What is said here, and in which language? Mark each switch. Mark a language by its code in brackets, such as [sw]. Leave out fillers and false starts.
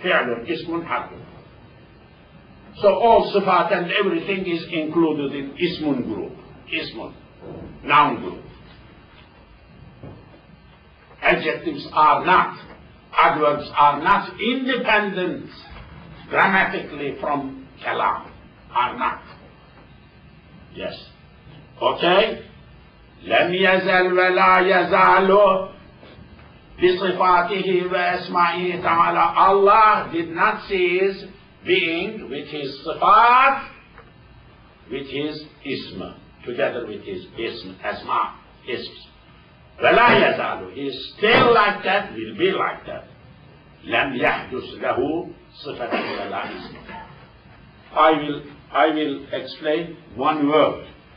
[en] Fi'lun, ismun, harfun. So all sifat and everything is included in ismun group. Ismun, noun group. Adjectives are not, adverbs are not independent grammatically from kalam. Are not. Yes. Okay? [ar] لم يزل ولا يزال بصفاته وأسمائه تعالى. [en] Allah did not cease being with his sifat, with his ism, together with his ism, asma, isms. [ar] ولا يزال, [en] he is still like that, will be like that. [ar] لم يحدث له صفة ولا اسم. [en] I will explain one word.